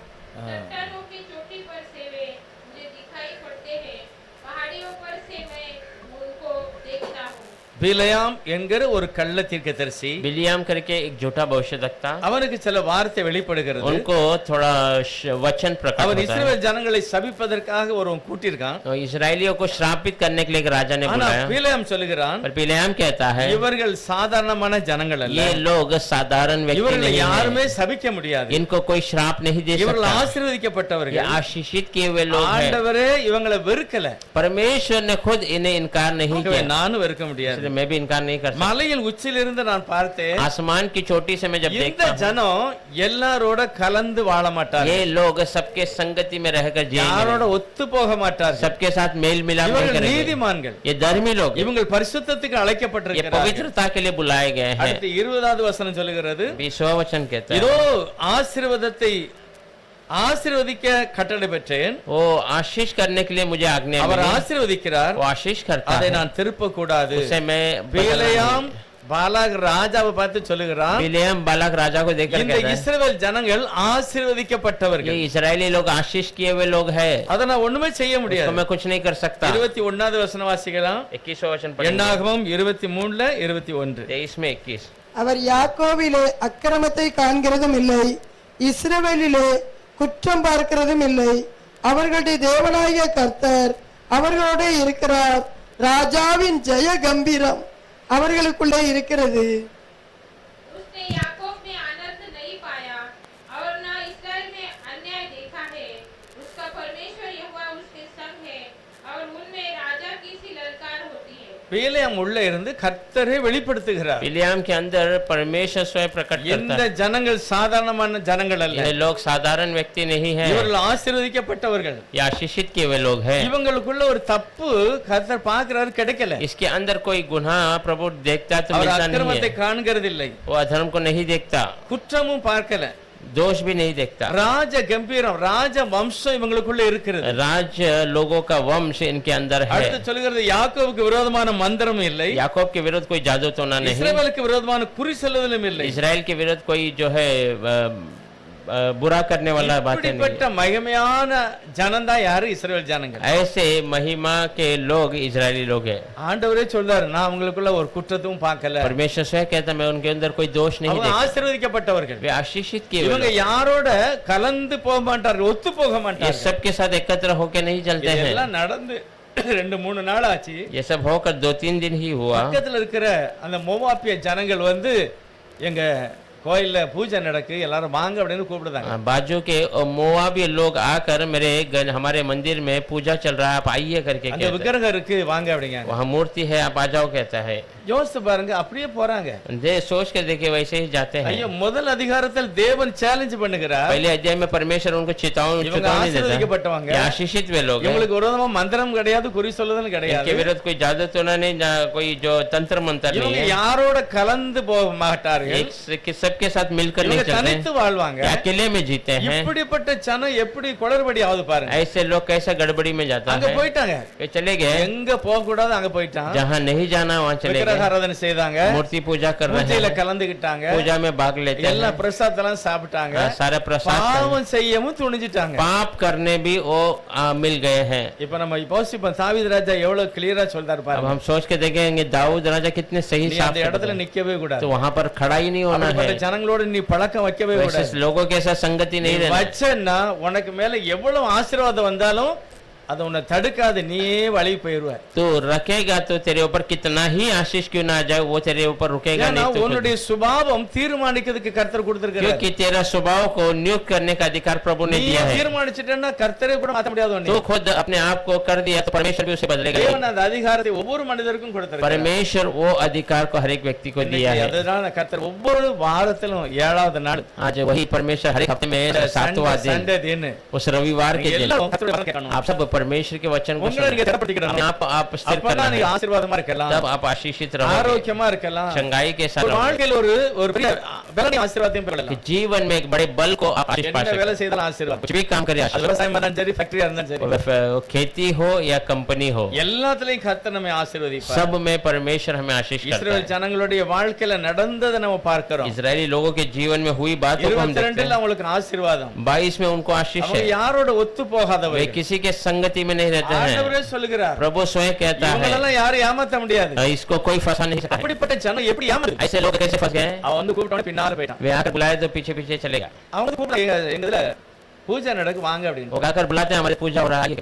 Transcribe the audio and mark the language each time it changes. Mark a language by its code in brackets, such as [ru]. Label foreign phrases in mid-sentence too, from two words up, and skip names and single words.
[hi] चट्टानों की चोटी पर से वे मुझे दिखाई पड़ते हैं, पहाड़ियों पर से मैं उनको देखता हूँ। [ta] பிலேயாம் என்கிற ஒரு கள்ள தீர்க்கதரிசி, [hi] बिलियाम करके एक झूठा भविष्यवक्ता, [ta] அவனுக்கு சில வார்த்தை வெளிப்படுகிறது. [hi] उनको थोड़ा वचन प्रकट [ta] அவன் [hi] होता है। [ta] இஸ்ரவேல் ஜனங்களை சபிப்பதற்காக ஒருவன் கூட்டியிருக்கான். [hi] तो इजरायलियों को श्रापित करने के लिए एक राजा ने [ta] ஆனா [hi] बुलाया, [ta] பிலேயாம் சொல்லுகிறான், [hi] पर बिलियाम कहता है [ta] இவர்கள் சாதாரணமான ஜனங்கள் அல்ல, [hi] ये लोग साधारण व्यक्ति [ta] இவர்களை [hi] नहीं [ta] யாருமே [hi] हैं, [ta] சபிக்க முடியாது, [hi] इनको कोई श्राप नहीं दे [ta] இவர்கள் [hi] सकता। ये [ta] ஆசீர்வதிக்கப்பட்டவர்கள். [hi] आशीषित किए हुए लोग हैं। [ta] ஆண்டவரே இவங்களை வெறுக்கல, [hi] परमेश्वर ने खुद इन्हें इनकार नहीं [ta] ஆகவே [hi] किया, [ta] நானும் வெறுக்க முடியாது. [hi] इसलिए मैं भी इनकार नहीं कर सकता। [ta] மலையில் உச்சியிலிருந்து நான் பார்த்தேன், [hi] आसमान की चोटी से मैं जब [ta] இந்த [hi] देखता हूँ, [ta] ஜனம் எல்லாரோட கலந்து வாழ மாட்டார்கள், [hi] ये लोग सबके संगति में रहकर [ta] யாரோட [hi] जिएंगे, [ta] ஒத்து போக மாட்டார்கள். [hi] सबके साथ मेल मिलाप नहीं [ta] இவர்கள் [hi] करेंगे। [ta] நீதிமான்கள், [hi] ये धर्मी लोग हैं, [ta] இவங்கள் பரிசுத்தத்துக்கு [hi] ये [ta] அழைக்கப்பட்டிருக்கிறார்கள். [hi] पवित्रता के लिए बुलाए गए हैं। [ta] அடுத்து 20வது வசனம் சொல்லுகிறது, [hi] 20वां वचन कहता [ta] இதோ [hi] है, [ta] ஆசீர்வாதத்தை ஆசீர்வதிக்க கட்டளை பெற்றேன், [hi] वो आशीष करने के लिए मुझे आज्ञा [ta] அவர் [hi] मिली, [ta] ஆசீர்வதிக்கிறார், [hi] वो आशीष करता [ta] அதை [hi] है, [ta] நான் திருப்ப கூடாது. [hi] उसे मैं [ta] பிலேயாம் பாலாக் ராஜாவை பார்த்து சொல்லுகிறான், [hi] बिलियम बालक राजा को देखकर [ta] இந்த [hi] कहता है, [ta] இஸ்ரவேல் ஜனங்கள் [hi] ये [ta] ஆசீர்வதிக்கப்பட்டவர்கள், [hi] इजरायली लोग आशीष किए हुए लोग हैं, [ta] அதை நான் ஒண்ணுமே செய்ய [hi] उसको [ta] முடியாது. [hi] मैं कुछ नहीं कर सकता। [ta] 21வது வசனம் வாசிக்கலாம். [hi] 21वां वचन पढ़ेंगे, [ta] எண்ணாகமம் 23 21. [hi] 23 में 21। [ta] அவர் யாக்கோவிலே அக்கிரமத்தை காண்கிறதும் இல்லை, இஸ்ரவேலிலே குற்றம் பார்க்கிறதும் இல்லை. அவர்களுடைய தேவனாகிய கர்த்தர் அவர்களோட இருக்கிறார். ராஜாவின் ஜெய கம்பீரம் அவர்களுக்குள்ளே இருக்கிறது. [hi] उसने याकूब में आनंद नहीं पाया और न इस्राएल में अन्याय देखा है। उसका परमेश्वर यहोवा उसके संग है और उनमें राजा की सी ललकार होती है। [ta] பிலேயாம் உள்ள இருந்து கர்த்தரை வெளிப்படுத்துகிறார். [hi] बिलियम के अंदर परमेश्वर स्वयं प्रकट करता [ta] இந்த [hi] है, [ta] ஜனங்கள் சாதாரணமான ஜனங்கள் அல்ல, [hi] ये लोग साधारण व्यक्ति नहीं है, [ta] இவர்கள் ஆசீர்வதிக்கப்பட்டவர்கள். [hi] ये आशीषित किए हुए लोग हैं। [ta] இவங்களுக்குள்ள ஒரு தப்பு கர்த்தர் பார்க்கிறாரு, கிடைக்கல. [hi] इसके अंदर कोई गुनाह प्रभु देखता तो [ta] அவர் [hi] मिलता नहीं [ta] அக்கிரமத்தை [hi] है, [ta] காண்கிறதில்லை, [hi] वो अधर्म को नहीं देखता, [ta] குற்றமும் பார்க்கல, [hi] दोष भी नहीं देखता। [ta] ராஜ கம்பீரம், ராஜ வம்சம் இவங்களுக்குள்ள இருக்கிறது. [hi] राज लोगों का वंश इनके अंदर है। [ta] அடுத்து சொல்லுகிறது, யாக்கோபுக்கு விரோதமான மந்திரம் இல்லை, [hi] याकूब के विरुद्ध कोई जादू टोना नहीं, [ta] இஸ்ரவேலுக்கு விரோதமான குறி சொல்லுதலும் இல்லை. [hi] इजराइल के विरुद्ध कोई जो है बुरा करने वाला बातें नहीं [ta] இப்படிப்பட்ட மகிமையான ஜனம்தான் யாரு? இஸ்ரவேல் ஜனங்கள். [hi] है। ऐसे महिमा के लोग इजरायली लोग हैं। [ta] ஆண்டவரே சொல்றாரு, நான் உங்களுக்குள்ள ஒரு குற்றத்தையும் பார்க்கல, [hi] परमेश्वर स्वयं कहता मैं उनके अंदर कोई दोष नहीं [ta] அவங்க [hi] देखता, [ta] ஆசீர்வதிக்கப்பட்டவர்கள். [hi] वे आशीषित किए हुए [ta] இவங்க [hi] लोग। [ta] யாரோட கலந்து போக மாட்டார்கள், ஒத்து போக [hi] ये [ta] மாட்டார்கள். [hi] सबके साथ एकत्र होके नहीं चलते हैं। [ta] இதெல்லாம் நடந்து 2-3 நாள் ஆச்சு. [hi] ये सब होकर 2-3 दिन ही हुआ। [ta] பக்கத்துல இருக்கிற அந்த மோவாபிய ஜனங்கள் வந்து எங்க கோயில்ல பூஜை நடக்கு, எல்லாரும் வாங்க அப்படின்னு கூப்பிடுதாங்க. [hi] बाजू के मोआबी लोग आकर हमारे मंदिर में पूजा चल रहा है, आप आइए करके [ta] அங்க [hi] कहते हैं। [ta] விக்கிரகம் இருக்கு வாங்க அப்படிங்க. [hi] वहाँ मूर्ति है, आप आ जाओ कहता है। [ta] யோசிச்சு பாருங்க, அப்படியே போறாங்க. [hi] सोच के देखिए वैसे ही जाते हैं। [ta] ஐயோ, முதல் அதிகாரத்தில் தேவன் சேலஞ்ச் பண்ணுகிறார். [hi] पहले अध्याय में परमेश्वर उनको चेतावनी देता [ta] ஆசீர்வதிக்கப்பட்டவங்க, [hi] है, आशीषित वे लोग हैं। [ta] இவங்களுக்கு விரோதமா மந்திரம் கிடையாது, குறி சொல்லுதல் கிடையாது. [hi] इनके विरुद्ध कोई जादू टोना नहीं, कोई जो तंत्र मंत्र नहीं [ta] இவங்க [hi] है। [ta] யாரோட கலந்து போக மாட்டார்கள். [hi] सबके साथ मिलकर नहीं [ta] இவங்க [hi] चलते [ta] தனித்து வாழ்வாங்க. [hi] हैं, अकेले में जीते हैं। [ta] இப்படிப்பட்ட ஜனம் எப்படி குளறுபடி ஆகுது பாருங்க. [hi] ऐसे लोग कैसा गड़बड़ी में जाता [ta] அங்க [hi] है। [ta] போயிட்டாங்க, [hi] वे चले गए [ta] எங்க போக கூடாது அங்க போயிட்டான். [hi] जहाँ नहीं जाना वहाँ चले गए, [ta] விக்கிரகாராதனை செய்தாங்க, [hi] मूर्ति पूजा कर रहे [ta] பூஜையில [hi] हैं, [ta] கலந்துக்கிட்டாங்க, [hi] पूजा में भाग लेते [ta] எல்லா [hi] हैं, [ta] பிரசாதெல்லாம் சாப்பிட்டாங்க, [hi] सारे प्रसाद [ta] பாவம் செய்யவும் துணிஞ்சிட்டாங்க. [hi] पाप करने भी वो मिल गए हैं। [ta] இப்ப நம்ம யோசிப்போம், தாவீது ராஜா எவ்வளவு கிளியரா சொல்றாரு [hi] अब [ta] பாருங்க. [hi] हम सोच के देखेंगे दाऊद राजा कितने सही [ta] நீ [hi] साफ [ta] அந்த இடத்துல நிக்கவே கூடாது. [hi] तो वहाँ पर खड़ा ही नहीं होना [ta] அப்படிப்பட்ட [hi] है, [ta] ஜனங்களோட நீ பழக்கம் வைக்கவே [hi] वैसे [ta] கூடாது. [hi] लोगों के साथ संगति नहीं रहना। [ta] வச்சன்னா உனக்கு மேல எவ்வளவு ஆசீர்வாதம் வந்தாலும் அது உன்னை தடுக்காது, நீயே வழி போயிருவ. [hi] तो रखेगा तो तेरे ऊपर कितना ही आशीष क्यों ना आ जाए, वो तेरे ऊपर रुकेगा [ta] ஏன்னா [hi] नहीं। तो [ta] உன்னுடைய சுபாவம் தீர்மானிக்கிறதுக்கு கர்த்தர் கொடுத்திருக்காரு. [hi] क्योंकि तेरा स्वभाव को नियुक्त करने का अधिकार प्रभु ने [ta] நீ [hi] दिया है। [ta] தீர்மானிச்சிட்டேன்னா கர்த்தரே கூட மாத்த முடியாது உன்னை. [hi] तो खुद अपने आप को कर दिया तो परमेश्वर भी उसे बदलेगा। [ta] தேவன் அந்த அதிகாரத்தை ஒவ்வொரு மனிதருக்கும் கொடுத்திருக்காரு. [hi] परमेश्वर वो अधिकार को हर एक व्यक्ति को दिया है। [ta] அதுதான் கர்த்தர் ஒவ்வொரு வாரத்திலும் 7வது நாள் [hi] आज वही परमेश्वर हर एक हफ्ते में 7वां दिन, [ta] சண்டே தின [hi] उस रविवार के दिन [ta] எல்லாரும் கர்த்தருடைய வசனத்தை கேட்கணும். [hi] आप सब परमेश्वर के वचन को [ta] உங்களை நீங்க திடப்படுத்திக்கணும். [hi] आप स्थिर करना [ta] அப்பதான் நீங்க [hi] है, [ta] ஆசீர்வாதமா இருக்கலாம், [hi] तब आप आशीषित रहोगे, [ta] ஆரோக்கியமா இருக்கலாம், [hi] चंगाई के साथ [ta] ஒரு [hi] रहोगे, [ta] வாழ்க்கையில் ஒரு பெரிய பலனை ஆசீர்வாதத்தையும் [hi] कि [ta] பெறலாம். [hi] जीवन में एक बड़े बल को आप आशीष पा [ta] என்ன [hi] सकते [ta] வேலை [hi] हैं। [ta] செய்தாலும் ஆசீர்வாதம். [hi] कुछ भी काम करे [ta] அது [hi] आशीष, [ta] விவசாயமா இருந்தாலும் சரி, ஃபேக்டரியா இருந்தாலும் சரி, [hi] वो खेती हो या कंपनी हो, [ta] எல்லாத்துலயும் கர்த்தர் நம்மை ஆசீர்வதிப்பார். [hi] सब में परमेश्वर हमें आशीष करता [ta] இஸ்ரவேல் [hi] है। [ta] ஜனங்களுடைய வாழ்க்கையில நடந்ததை நம்ம பார்க்கிறோம். [hi] इजरायली लोगों के जीवन में हुई बातों को हम देखते 22 हैं। [ta] அவங்களுக்கு ஆசீர்வாதம். [hi] 22 में उनको आशीष [ta] அவங்க [hi] है, [ta] யாரோட ஒத்து [hi] वे [ta] போகாதவர்கள். [hi] किसी के संगति में नहीं रहते [ta] ஆண்டவரே [hi] हैं। [ta] சொல்லுகிறார், [hi] प्रभु स्वयं कहता है [ta] இவங்களெல்லாம் யாரும் ஏமாத்த முடியாது. [hi] इसको कोई फंसा नहीं सकता है। [ta] அப்படிப்பட்ட ஜனம் எப்படி ஏமாத்து? [hi] ऐसे लोग कैसे फंस गए? [ta] அவன் வந்து கூப்பிட்டோட பின்னால போயிட்டான். [hi] वे आकर बुलाए तो पीछे पीछे चलेगा, [ta] அவங்க வந்து கூப்பிட எங்க இதுல பூஜை நடக்கு வாங்க அப்படின்னு. [hi] वो आकर बुलाते हैं हमारी पूजा हो रहा है,